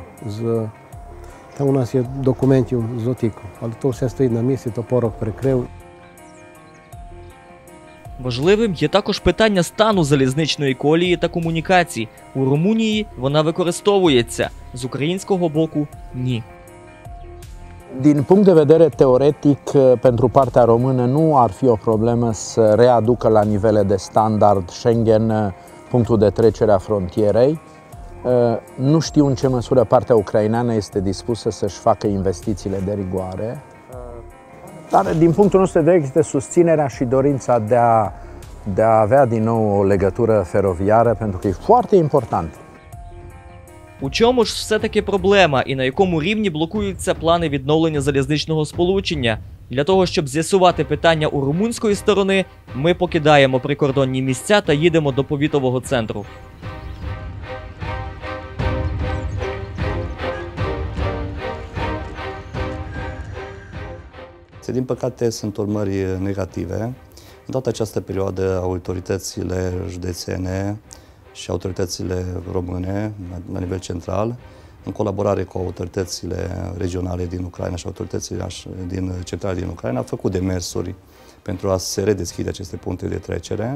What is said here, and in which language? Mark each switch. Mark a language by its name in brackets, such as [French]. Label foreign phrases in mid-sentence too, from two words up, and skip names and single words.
[Ukrainian] Там у нас є документів з Отіку, але то все стоїть на місці, то порох прикрив. Важливим є також питання стану залізничної колії та комунікацій. У Румунії вона використовується, з українського боку – ні. [Romanian] Din punct de vedere teoretic, pentru partea română nu ar fi o problemă să readucă la nivele de standard Schengen punctul de trecere a frontierei. Nu știu în ce măsură partea ucraineană este dispusă să-și facă investițiile de rigoare. Dar din punctul nostru de vedere există susținerea și dorința de a avea din nou o legătură feroviară, pentru că e foarte important. [Ukrainian] У чому ж все-таки проблема і на якому рівні блокуються плани відновлення залізничного сполучення? Для того, щоб з'ясувати питання у румунської сторони, ми покидаємо прикордонні місця та їдемо до повітового центру. [Romanian] Din păcate, sunt urmări negative. În toată această perioadă, autoritățile județene și autoritățile române, la nivel central, în colaborare cu autoritățile regionale din Ucraina și autoritățile din centrale din Ucraina, a făcut demersuri pentru a se redeschide aceste puncte de trecere.